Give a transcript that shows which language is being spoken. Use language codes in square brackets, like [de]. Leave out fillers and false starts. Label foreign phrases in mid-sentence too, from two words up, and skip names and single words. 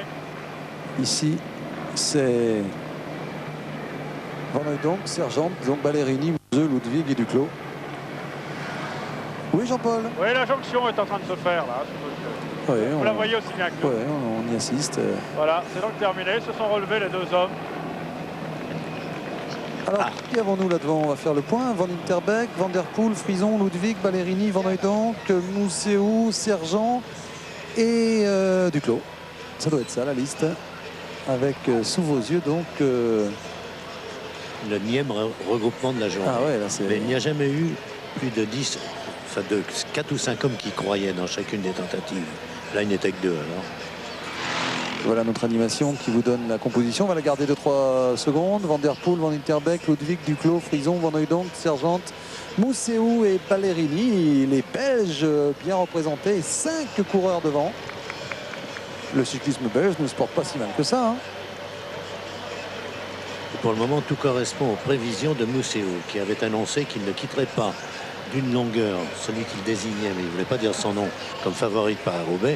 [fr] Ici, c'est Van Hooydonk, Sergent, donc Ballerini, Mouzeux, Ludwig et Duclos. Oui, Jean-Paul? Oui, la jonction est en train de se faire là. Oui, Vous la voyez aussi bien que nous. ouais, on y assiste. Voilà, c'est donc terminé. Se sont relevés les deux hommes. Alors, qui avons-nous là devant? On va faire le point. Van Interbeek, Van der Poel, Frison, Ludwig, Ballerini, Van Hooydonk, Mousseau, Sergent et Duclos. Ça doit être ça, la liste. Avec sous vos yeux, donc... Le 9e regroupement de la journée. Ah ouais, là c'est... Mais il n'y a jamais eu plus de 10, enfin de 4 ou 5 hommes qui croyaient dans chacune des tentatives. Là, il n'était que 2 alors. Voilà notre animation qui vous donne la composition. On va la garder 2-3 secondes. Van der Poel, Van Interbeek, Ludwig, Duclos, Frison, Van Hooydonk, Sergent, Mousseau et Ballerini. Les Belges bien représentés. 5 coureurs devant. Le cyclisme belge ne se porte pas si mal que ça. Hein. Et pour le moment, tout correspond aux prévisions de Mousseau, qui avait annoncé qu'il ne quitterait pas d'une longueur celui qu'il désignait, mais il ne voulait pas dire son nom, comme favori de Paris-Roubaix.